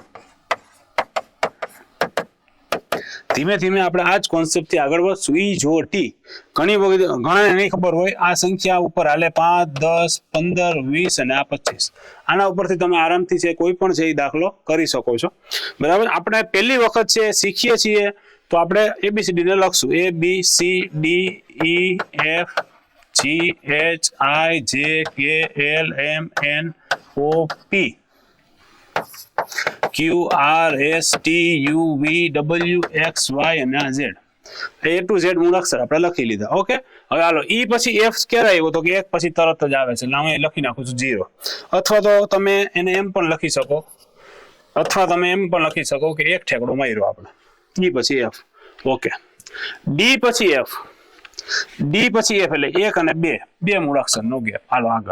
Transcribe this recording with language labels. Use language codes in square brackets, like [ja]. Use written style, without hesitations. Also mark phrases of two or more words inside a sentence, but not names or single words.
[gu] ધીમે ધીમે આપણે આ જ કોન્સેપ્ટથી આગળ વધશું. ઈ જો ટી ઘણી વખત ઘણાને નહીં ખબર હોય, આ સંખ્યા ઉપર હાલે 5, 10, 15, 20 અને આ 25. આના ઉપરથી તમે આરામથી છે કોઈ પણ છે એ દાખલો કરી શકો છો. બરાબર. આપણે પહેલી વખત છે શીખીએ છીએ તો આપણે ABCD ને લખશું. [en] ABCDEFGHIJKLMNOP QRSTUVWXY અને Z. A to Z [gu] મૂળાક્ષર આપણે લખી લીધા. ઓકે, હવે હાલો E પછી F ક્યારે આવ્યો તો કે 1 પછી તરત જ આવે છે, એટલે હું લખી નાખું છું 0. અથવા તો તમે એને એમ પણ લખી શકો, કે એક ઠેકડો માર્યો આપણે. E પછી F. ઓકે. D પછી F એટલે 1 અને 2 મૂળાક્ષર નો ગેપ. હાલો આગળ.